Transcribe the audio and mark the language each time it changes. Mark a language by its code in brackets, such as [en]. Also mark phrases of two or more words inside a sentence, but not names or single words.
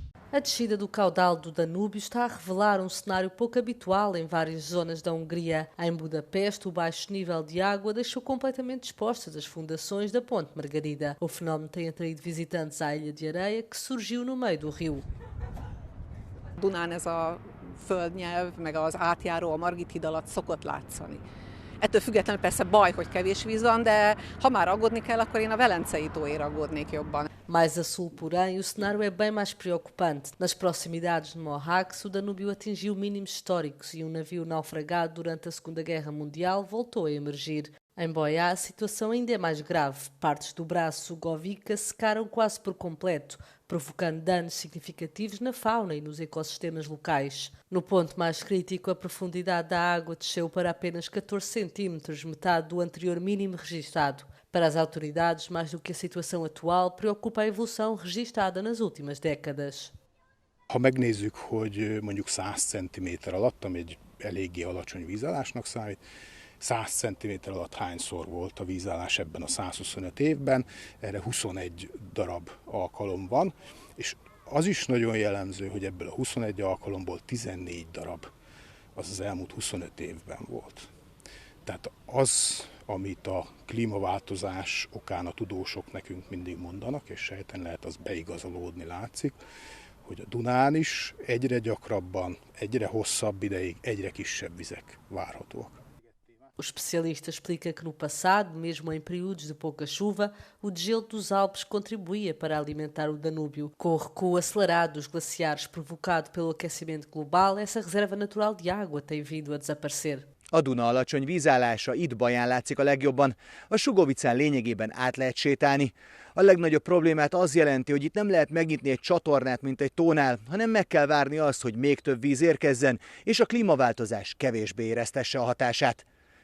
[pt] A descida do caudal do Danúbio está a revelar um cenário pouco habitual em várias zonas da Hungria. Em Budapeste, o baixo nível de água deixou completamente expostas as fundações da Ponte Margarida. O fenómeno tem atraído visitantes à Ilha de Areia, que surgiu no meio do rio. [hu] Dunán ez a földnyelv, meg az átjáró a Margit híd alatt szokott látszani. Ettől függetlenül persze baj, hogy kevés víz van, de ha már aggódni kell, akkor én a Velencei tóért aggódnék jobban. [pt] Mais a sul, porém, o cenário é bem mais preocupante. Nas proximidades de Mohacs, o Danúbio atingiu mínimos históricos e um navio naufragado durante a Segunda Guerra Mundial voltou a emergir. Em Boiá, a situação ainda é mais grave. Partes do braço Govica secaram quase por completo, provocando danos significativos na fauna e nos ecossistemas locais. No ponto mais crítico, a profundidade da água desceu para apenas 14 centímetros, metade do anterior mínimo registado. Para as autoridades, mais do que a situação atual, preocupa a evolução registada nas últimas décadas. [hu] Ha megnézzük, hogy mondjuk 100 cm alatt, ami egy eléggé alacsony vízállásnak számít, 100 cm alatt hányszor volt a vízállás ebben a 125 évben, erre 21 darab alkalom van, és az is nagyon jellemző, hogy ebből a 21 alkalomból 14 darab az elmúlt 25 évben volt. Tehát az, amit a klímaváltozás okán a tudósok nekünk mindig mondanak, és sejten lehet az beigazolódni látszik, hogy a Dunán is egyre gyakrabban, egyre hosszabb ideig, egyre kisebb vizek várhatóak. [pt] O especialista explica que no passado, mesmo em períodos de pouca chuva, o degelo dos Alpes contribuía para alimentar o Danúbio. Com o recuo acelerado dos glaciares provocado pelo aquecimento global, essa reserva natural de água tem vindo a desaparecer. [hu] A Duna alacsony vízállása itt Baján látszik a legjobban. A Sugovicán lényegében át lehet sétálni. A legnagyobb problémát az jelenti, hogy itt nem lehet megnyitni egy csatornát, mint egy tónál, hanem meg kell várni azt, hogy még több víz érkezzen, és a klímaváltozás kevésbé éreztesse a hatását.